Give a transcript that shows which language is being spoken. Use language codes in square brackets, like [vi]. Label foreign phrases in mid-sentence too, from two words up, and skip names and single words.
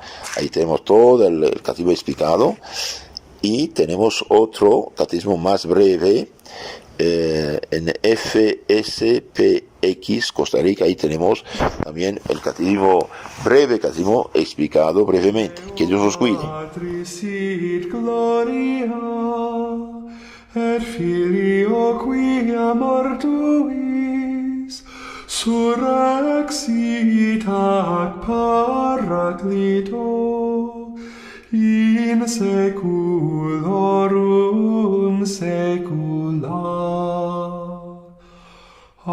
[es] Ahí tenemos todo el catecismo explicado, y tenemos otro catecismo más breve en FSPX Costa Rica. Ahí tenemos también el catecismo breve, catecismo explicado brevemente. Que Dios os cuide. [la] Et Filio quia mortuis surrexit ac Paraclito in saeculorum saecula.